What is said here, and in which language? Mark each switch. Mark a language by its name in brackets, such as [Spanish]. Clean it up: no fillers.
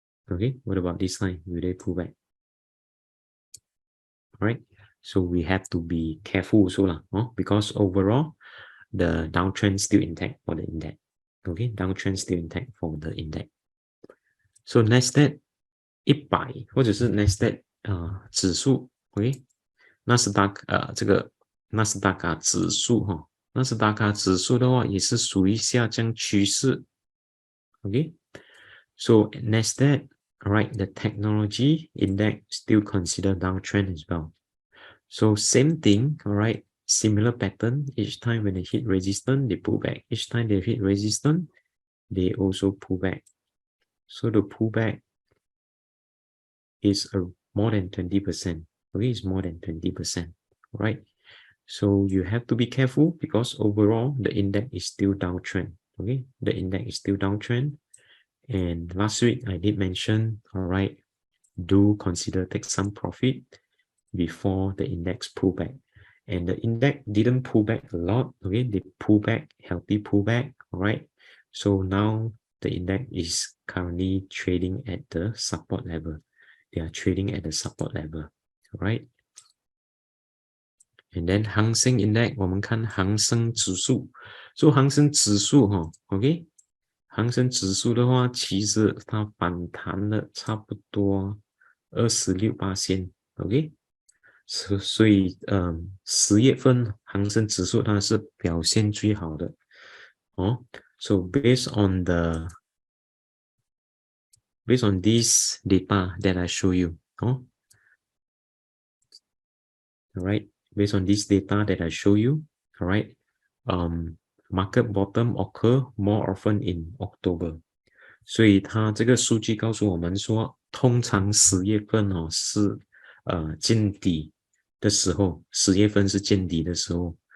[English] Okay, what about this line? Will they pull back? All right, so we have to be careful also lah, because overall the downtrend still intact for the index. Okay, downtrend still intact for the index. [Chinese] So NASDAQ 100或者是 NASDAQ 指数 ，OK， 纳斯达克这个纳斯达克指数哈，纳斯达克指数的话也是属于下降趋势 ，OK， [English] so NASDAQ, alright, the technology index still consider downtrend as well. So same thing, alright, similar pattern. Each time when they hit resistance, they pull back. Each time they hit resistance, they also pull back. So the pullback is more than 20%. Okay, it's more than 20%. Right. So you have to be careful because overall the index is still downtrend. Okay, the index is still downtrend. And last week I did mention, all right, do consider take some profit before the index pullback. And the index didn't pull back a lot. Okay, they pull back, healthy pullback. All right. So now the index is currently trading at the support level. They are trading at the support level. All right. And then [Chinese] 恒生 index 我们看恒生指数。So 恒生指数OK， 恒生指数的话，其实它反弹了差不多26%。 OK。所以10月份恒生指数它是表现最好的 [English] So based on this data that I show you alright, based on this data that I show you, alright, market bottom occur more often in October. [Chinese] 所以它这个数据告诉我们说，通常10月份是见底的时候，10月份是见底的时候。